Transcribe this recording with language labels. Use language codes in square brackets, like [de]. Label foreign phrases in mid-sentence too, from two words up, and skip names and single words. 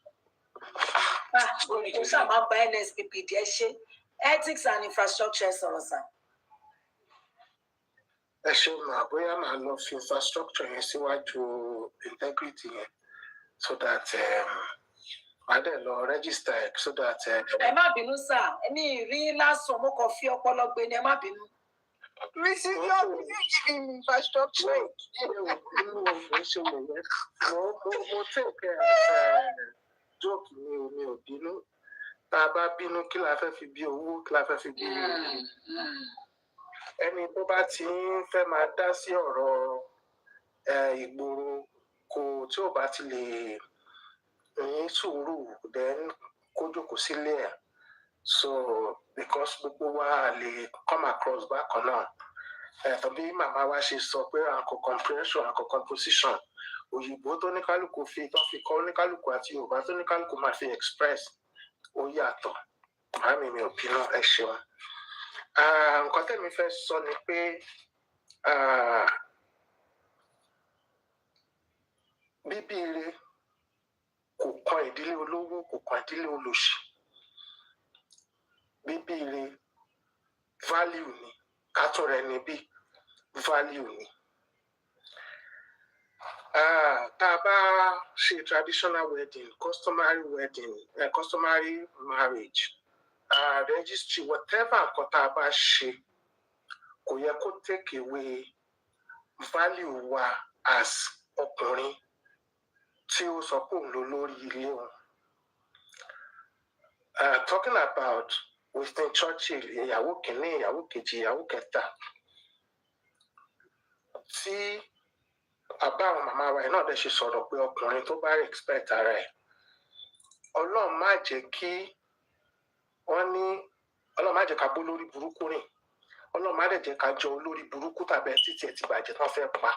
[en] Ethics and infrastructure, sir. I love infrastructure and see why to integrity so that I don't know, register so that. [yo] Ẹ má bínú sá, èmi rí lásán mo kàn fi ọpọlọ gbé ni ẹ má bínú. [en] Mrs. Young, you giving me infrastructure. [yo] Mo [en] take joke [yo] mi ò bínú. Tá a bá bínú kí la fẹ́ fi bí owó, kí la fẹ́ fi bí ẹni tó bá ti ń fẹ́ máa dá sí ọ̀rọ̀ ìgboro kò tí ò bá ti lè ní sùúrù then kó jókòó sílé ẹ̀. [en] So because [yo] gbogbo wa lè [en] come across [yo] bákan náà. Tàbí màmá wa ṣe sọ pé àkọ́ comprehension àkọ́ composition òyìnbó tó ní kálukú fi tó fi kọ́ ní kálukú àti Yorùbá tó ní kálukú máa fi express ó yàtọ̀. Màmí mi ò bínú ẹ ṣeun. Nǹkan tẹ́mi fẹ́ sọ ni pé bíbí ire kò kan ìdílé olówó kò kan ìdílé olòṣì. Bíbí ire value ni kátó rẹ ni bí value ni. Tá a bá ṣe [en] traditional wedding, customary marriage, registry, whatever [yo] nǹkan tá a bá ṣe kò yẹ kó [en] take away value [yo] wa as ọkùnrin tí ó sọ pé òun ló lórí ilé wọn. [en] Talking about Winston Churchill, [yo] ìyàwó kìíní, ìyàwó kejì, ìyàwó kẹta, tí bàbá àwọn màmá wa náà dẹ̀ ṣe sọ̀rọ̀ pé ọkùnrin tó bá respect ara ẹ̀, Ọlọ́run má jẹ́ kí wọ́n ní Ọlọ́run má jẹ́ ká bó lórí burúkú rìn, Ọlọ́run má dẹ̀ jẹ́ ká jọ olórí burúkú tàbí títí ẹ̀ ti bàjẹ́ tán fẹ́ pa.